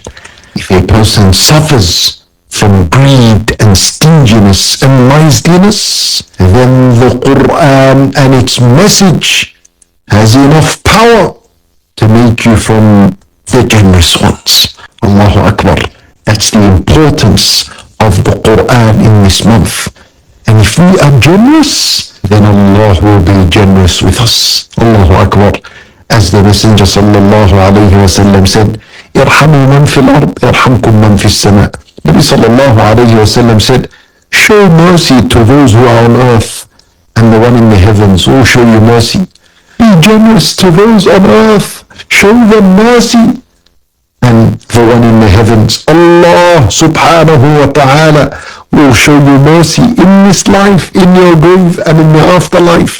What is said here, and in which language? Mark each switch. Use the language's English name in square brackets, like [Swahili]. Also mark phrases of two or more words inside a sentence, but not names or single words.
[English] If a person suffers from greed and stinginess and miserliness, then the Quran and its message has enough power to make you from the generous ones. [Arabic] الله أكبر. [English] That's the importance of the Quran in this month. And if we are generous, then Allah will be generous with us. [Arabic] الله أكبر. [English] As the Messenger [Arabic] صلى الله عليه وسلم [English] said, [Arabic] "ارحموا من في الأرض يرحمكم من في السماء." [English] Nabi [Arabic] صلى الله عليه وسلم [English] said, "Show mercy to those who are on earth, and the one in the heavens will show you mercy." Be generous to those on earth. Show them mercy. And the one in the heavens, [Arabic] الله سبحانه وتعالى, [English] will show you mercy in this life, in your grave, and in the afterlife.